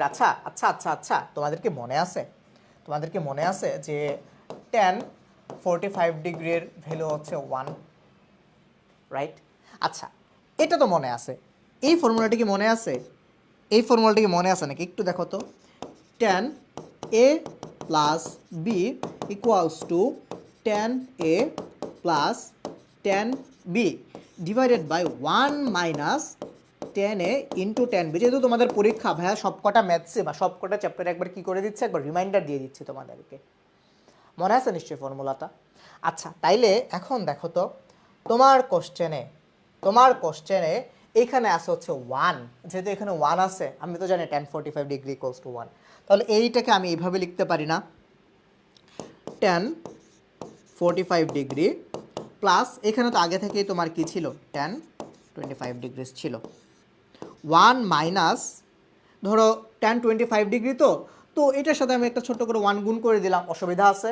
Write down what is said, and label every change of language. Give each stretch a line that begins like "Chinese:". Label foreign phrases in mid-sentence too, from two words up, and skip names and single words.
Bangla: আচ্ছা আচ্ছা আচ্ছা আচ্ছা, তোমাদেরকে মনে আছে যে tan 45 ডিগ্রির ভ্যালু হচ্ছে 1, রাইট? আচ্ছা, এটা তো মনে আছে, এই ফর্মুলাটি কি মনে আছে? এই ফর্মুলাটি কি মনে আছে নাকি একটু দেখো তো,
English: tan a + b equals to tan a + tan b divided by 1 -- tan a ইন্টু tan b।
Bangla: যেহেতু তোমাদের পরীক্ষা ভাইয়া সবকটা ম্যাথসে বা সবকটা চ্যাপ্টারে একবার কি করে দিচ্ছে, একবার রিমাইন্ডার দিয়ে দিচ্ছি তোমাদেরকে, মনে আছে নিশ্চয়ই ফর্মুলাটা। আচ্ছা, তাইলে এখন দেখো তো, তোমার কোশ্চেনে এইখানে আছে হচ্ছে 1, যেহেতু এখানে 1 আছে, আমি তো জানি tan 45
English: degree equals to
Bangla: 1, তাহলে এইটাকে আমি এইভাবে লিখতে পারি না, tan 45
English: degree plus
Bangla: এখানে তো আগে থেকেই তোমার কি ছিল, tan 25 ডিগ্রিস ছিল, 1 মাইনাস, ধরো tan 25 ডিগ্রি তো তো এটার সাথে আমি একটা ছোট্ট করে 1 গুণ করে দিলাম, অসুবিধা আছে?